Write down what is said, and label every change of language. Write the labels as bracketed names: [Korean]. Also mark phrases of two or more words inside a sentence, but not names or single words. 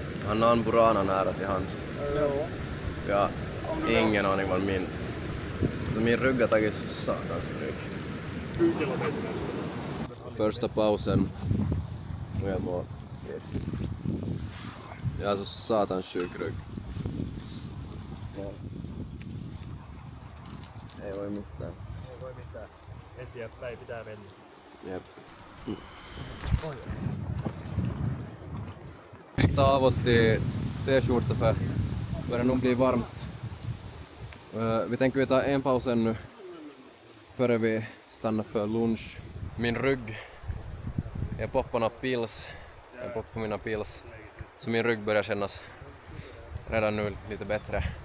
[Swedish] Han har en burana nära till hans. Ja, ingen aning vad min... Min rygg har tagit så satans stryk. 7 kilometer. Första pausen. Och jag mår. Yes. Jag har så satans sjuk rygg. [Finnish] Ja. Ei voi mitään. Ei voi mitään. Eteenpäin pitää mennä. Jep. [Swedish] Vi tar av oss till t-skjorta för det börjar nog bli varmt. Vi tänker vi ta en paus ännu före vi stannar för lunch. Min rygg, jag poppar pils, jag poppar mina pils, så min rygg börjar kännas redan nu lite bättre.